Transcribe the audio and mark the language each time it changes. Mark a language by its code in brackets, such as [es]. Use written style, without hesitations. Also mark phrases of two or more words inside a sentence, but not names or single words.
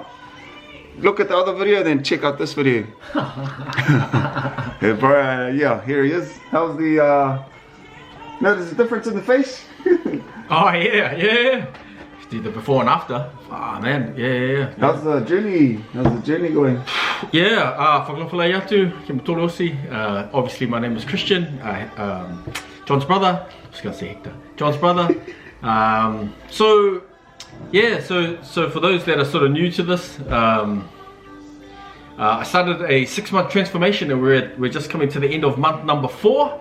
[en] Look at the other video, then check out this video. Hey, bro, yeah, here he is. How's the, notice the difference in the face? Oh yeah. The before and after. Ah man, yeah. How's the journey going? Yeah, whakalawhalai atu, ke matolosi. Obviously my name is Christian, John's brother. I was gonna say Hector. John's brother. So yeah, so for those that are sort of new to this, I started a 6-month transformation, and we're just coming to the end of month number 4.